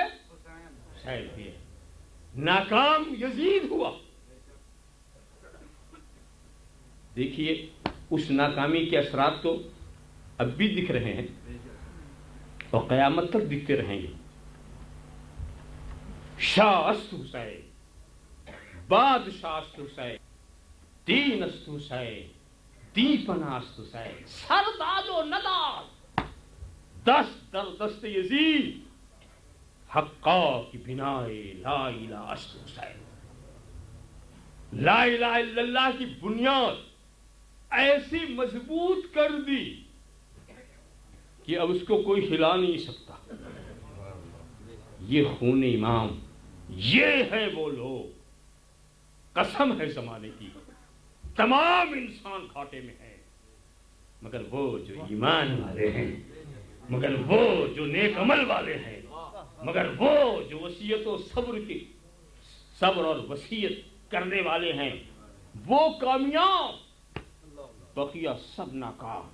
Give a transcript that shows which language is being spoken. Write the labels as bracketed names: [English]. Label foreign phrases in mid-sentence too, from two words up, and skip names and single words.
[Urdu] حسین ہوئے، ناکام یزید ہوا۔ دیکھیے اس ناکامی کے اثرات تو اب بھی دکھ رہے ہیں اور قیامت تک دکھتے رہیں گے۔ [Persian] شاہ است حسین، بادشاہ است حسین، دین است حسین، دیپن است حسین، سرداد و نداد دست در دست یزید، حقا کی بنائے لا الہ است حسین۔ [Arabic] لا الہ الا اللہ [Urdu] کی بنیاد ایسی مضبوط کر دی کہ اب اس کو کوئی ہلا نہیں سکتا۔ یہ خون امام، یہ ہے وہ لوگ، قسم ہے زمانے کی، تمام انسان گھاٹے میں ہیں مگر وہ جو ایمان والے ہیں، مگر وہ جو نیک عمل والے ہیں، مگر وہ جو وصیت و صبر اور وصیت کرنے والے ہیں، وہ کامیاب، بقیہ سب ناکام۔